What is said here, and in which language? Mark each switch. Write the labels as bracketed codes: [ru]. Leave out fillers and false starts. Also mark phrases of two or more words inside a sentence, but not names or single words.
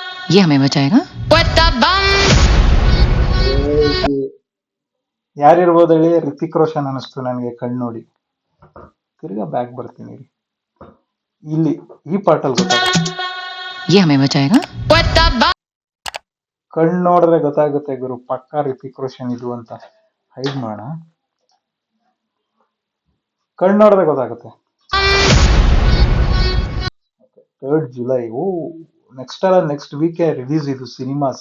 [hi] ये हमें बचाएगा। [kn] ಯಾರಿರ್ಬೋದು ಹೇಳಿ? ರಿತಿಕ್ ರೋಷನ್ ಅನಿಸ್ತು ನನಗೆ ಕಣ್ಣು ನೋಡಿ. ತಿರ್ಗಾ ಬ್ಯಾಕ್ ಬರ್ತೀನಿ ರೀ. ಇಲ್ಲಿ ಈ ಪಾರ್ಟಲ್ಲಿ ಗೊತ್ತಾಗುತ್ತೆ. [hi] ये हमें बचाएगा। [kn] ಕಣ್ಣು ನೋಡಿದ್ರೆ ಗೊತ್ತಾಗುತ್ತೆ ಗುರು, ಪಕ್ಕಾ ರಿತಿಕ್ ರೋಷನ್ ಇದು ಅಂತ. ಹೈಡ್ ಮಾಡೋಣ. ಕಣ್ಣು ನೋಡಿದ್ರೆ ಗೊತ್ತಾಗುತ್ತೆ. 3rd ಜುಲೈ. ಓ, [en] next week release [kn] ಇದು ಸಿನಿಮಾಸ್.